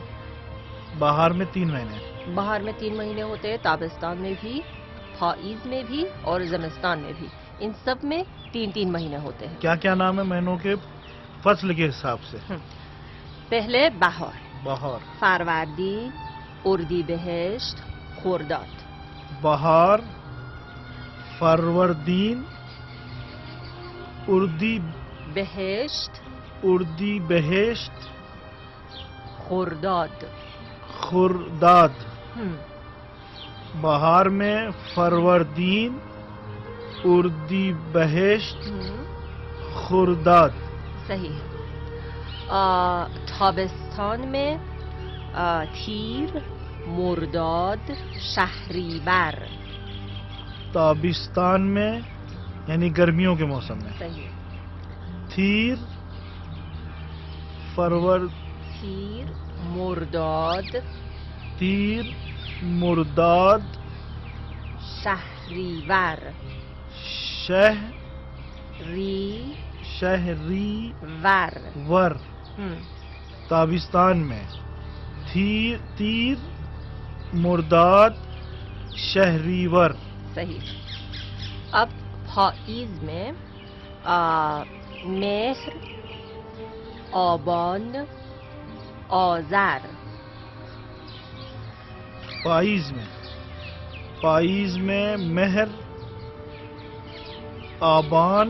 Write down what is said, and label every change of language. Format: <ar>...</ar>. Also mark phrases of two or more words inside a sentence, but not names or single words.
<ur>بہار میں 3 مہینے. بہار میں 3 مہینے ہوتے ہیں، تابستان میں بھی، پائیز میں بھی اور زمستان میں بھی. ان سب میں 3 مہینے ہوتے ہیں. کیا کیا نام ہے مہینوں کے فصل کے حساب سے؟ پہلے بہار. بہار. فروردین، اردیبہشت، خرداد. بہار، فروردین، بہشت، اردیبہشت، خرداد. خرداد. بہار میں فروردین، اردیبہشت، خرداد. صحیح ہے. تابستان میں تیر، مرداد، شہریور. تابستان میں یعنی گرمیوں کے موسم میں. صحیح. تیر، تیر، مرداد، تیر، مرداد، شہریور. شہری ور. تابستان میں تیر، مرداد، شہریور. صحیح. اب پائیز میں مہر، آبان، آذر. پائیز میں مہر، آبان.</ur>